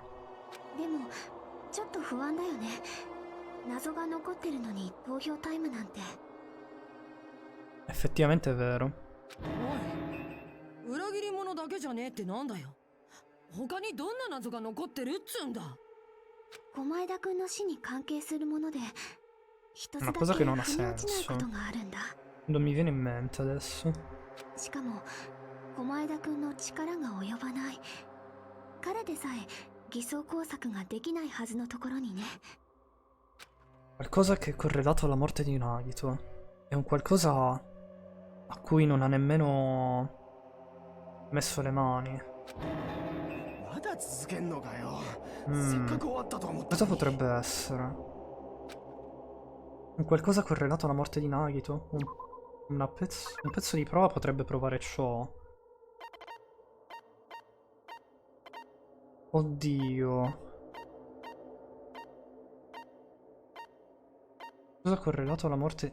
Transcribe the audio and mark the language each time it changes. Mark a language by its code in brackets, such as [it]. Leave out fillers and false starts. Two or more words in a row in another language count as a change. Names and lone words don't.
[ja] でもちょっと不安だよね。謎が残ってるのに投票タイムなんて。 [it] Effettivamente è vero. [ja] おい、裏切り者だけじゃねえってなんだよ。他にどんな謎が残ってるっつうんだ。狛枝くんの死に関係するもので一つだ [it] Una [ja] け [it] cosa [ja] 腑 [it] che [ja] に [it] non ha [ja] 落ちない [it] senso. [ja] ことがあるんだ。 [it] Non mi viene in mente adesso. [ja] しかも狛枝くんの力が及ばない。彼でさえ偽装工作ができないはずのところにね。 [it] Qualcosa che è correlato alla morte di Nagito. È un qualcosa a cui non ha nemmeno messo le mani. [ja] まだ続けんのかよ。 Mm. せっかく終わったと思った [it] Cosa [ja] のに。 [it] potrebbe essere? Un qualcosa correlato alla morte di Nagito? Un pezzo di prova potrebbe provare ciò. Oddio. Cosa correlato alla morte?